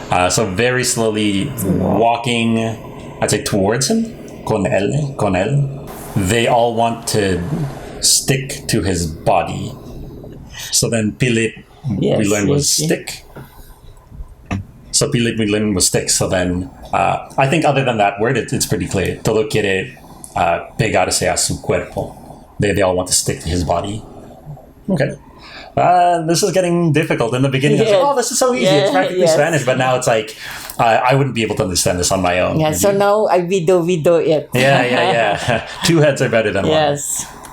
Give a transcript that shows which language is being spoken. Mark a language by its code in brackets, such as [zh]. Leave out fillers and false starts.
[en] So very slowly walking, I'd say towards him, [es] con él. [en] They all want to stick to his body. So then pilit, we learned was stick. So pilit, we learned was stick. So then, I think other than that word, it's pretty clear. [es] Todo quiere pegarse a su cuerpo. [en] They all want to stick to his body. Okay. This is getting difficult. In the beginning, I was like, this is so easy. It's practically Spanish. But now it's like, I wouldn't be able to understand this on my own. Yeah, so now I video it. Yeah. Two heads are better than one. Yes.